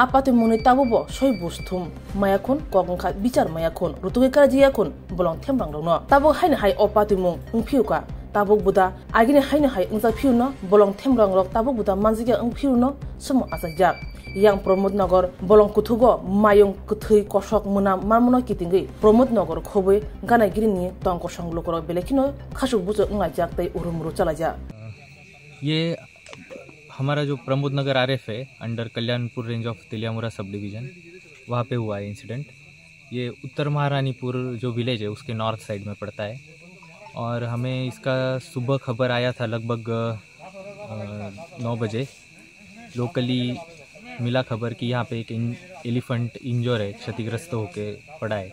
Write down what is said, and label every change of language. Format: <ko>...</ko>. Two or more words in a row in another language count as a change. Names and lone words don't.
<trp>patimuni tabubo soi busthum mayakun kokongkha bichar mayakun rutuge karajiyakun bolong themrang rokno tabo haina hai o patimung ungphiuka tabuk buda agini haina hai ungja phiuno bolong themrang rok tabuk buda manjiga ungphiuno sumo asajak yang Pramod Nagar bolong kuthugo mayung kuthui kosok muna marmono kitingi Pramod Nagar khoboi ganai girini tong kosong lokoro belekino khasuk bujo ungajak tei urumuru chalaja</trp> <hi>ये हमारा जो प्रमोद नगर आरएफ है</hi> <en>under Kalyanpur range of Teliamura sub division</en> <hi>वहाँ पे हुआ है इंसिडेंट। ये उत्तर महारानीपुर जो विलेज है उसके</hi> <en>north side</en> <hi>में पड़ता है और हमें इसका सुबह खबर आया था लगभग 9 बजे लोकली मिला खबर कि यहाँ पे एक</hi> <en>elephant injure</en> <hi>है क्षतिग्रस्त होके पड़ा है।</hi>